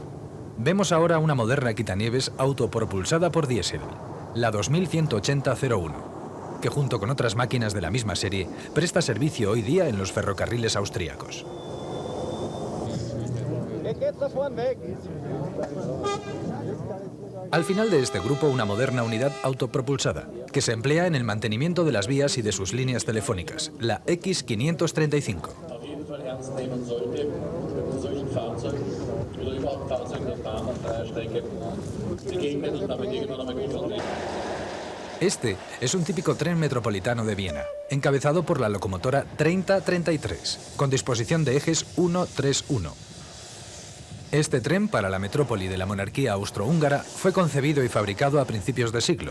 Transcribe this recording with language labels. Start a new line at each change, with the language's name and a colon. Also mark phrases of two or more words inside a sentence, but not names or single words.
Spanish: vemos ahora una moderna quitanieves autopropulsada por diésel, la 2180-01, que junto con otras máquinas de la misma serie presta servicio hoy día en los ferrocarriles austríacos. Al final de este grupo, una moderna unidad autopropulsada, que se emplea en el mantenimiento de las vías y de sus líneas telefónicas, la X535.
German: Auf jeden Fall ernst nehmen sollte, mit solchen Fahrzeugen oder überhaupt Fahrzeugen, die fahren auf freier Strecke, begegnet und damit irgendwann einmal konfrontiert.
Spanish: Este es un típico tren metropolitano de Viena, encabezado por la locomotora 3033, con disposición de ejes 1-3-1. Este tren para la metrópoli de la monarquía austrohúngara fue concebido y fabricado a principios de siglo.